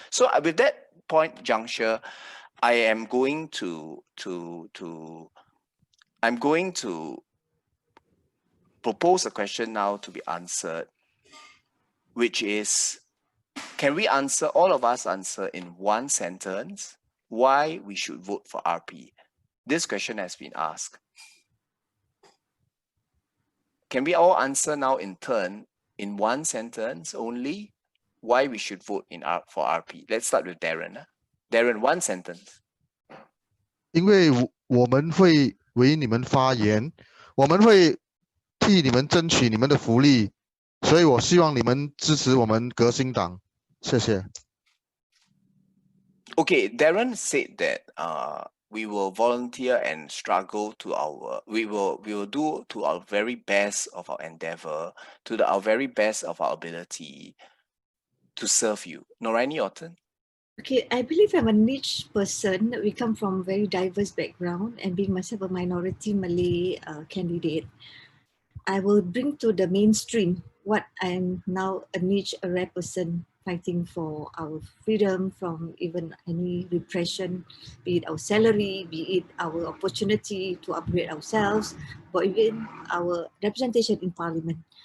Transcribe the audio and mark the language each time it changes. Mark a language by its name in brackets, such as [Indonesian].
[English] So with that point juncture, I am going to propose a question now to be answered, which is, can we answer, all of us answer in one sentence, why we should vote for RP? This question has been asked. Can we all answer now in turn, in one sentence only, why we should vote for RP? Let's start with Darren. Darren, one sentence. [Chinese] 因为我们会为你们发言，我们会替你们争取你们的福利，所以我希望你们支持我们革新党。谢谢。 [English] Okay, Darren said that we will volunteer and struggle to our, we will do to our very best of our endeavor, to our very best of our ability to serve you. Noraini, your turn. Okay, I believe I'm a niche person. We come from very diverse background, and being myself a minority Malay candidate, I will bring to the mainstream what I'm now a niche, a rare person fighting for our freedom from even any repression, be it our salary, be it our opportunity to upgrade ourselves, or even our representation in parliament.